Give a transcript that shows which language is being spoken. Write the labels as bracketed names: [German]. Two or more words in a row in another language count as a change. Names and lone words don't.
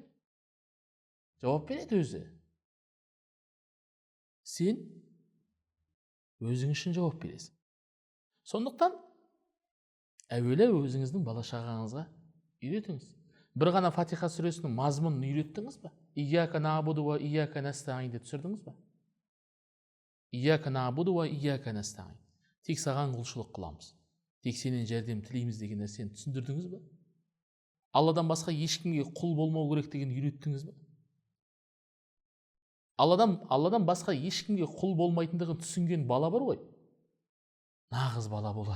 [Kazakh] Жауап береді өзі. Сен өзің үшін жауап бересің. Сондықтан әуелі өзіңіздің бала-шағаңызға үйретіңіз. Бір ғана Фатиха сүресінің мазмұнын үйреттіңіз ба? [Arabic] إياك نعبد وإياك نستعين [Kazakh] деп түсірдіңіз ба? [Arabic] إياك نعبد وإياك نستعين. [Kazakh] Тек саған құлшылық қыламыз. Тек сенен жәрдем тілейміз деген нәрсені түсіндірдіңіз ба? Алладан басқа ешкімге құл болмау керек деген үйреттіңіз ба? Алладан басқа ешкімге құл болмайтындығын түсінген бала бар ғой. Нағыз бала болады.